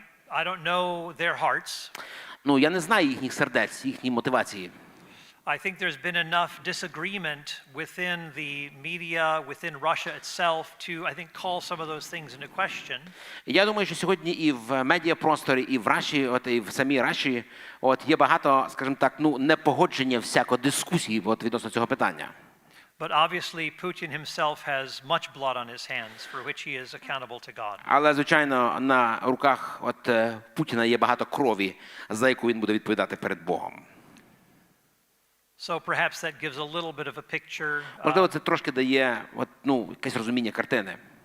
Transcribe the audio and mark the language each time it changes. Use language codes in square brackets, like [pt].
[en] I don't know their hearts. [uk] ну, я не знаю їхніх сердець, їхньої мотивації. [en] I think there's been enough disagreement within the media, within Russia itself, to, I think, call some of those things into question. [uk] Я думаю, що сьогодні і в медіапросторі, і в Раші, і в самій Раші, є багато, скажімо так, ну, непогодження всяко дискусії відносно цього питання. [en] But obviously Putin himself has much blood on his hands for which he is accountable to God. [uk] Але, звичайно, на руках Путіна є багато крові, за яку він буде відповідати перед Богом. [en] So perhaps that gives a little bit of a picture. [uk] Можливо, це трошки дає якесь розуміння картини.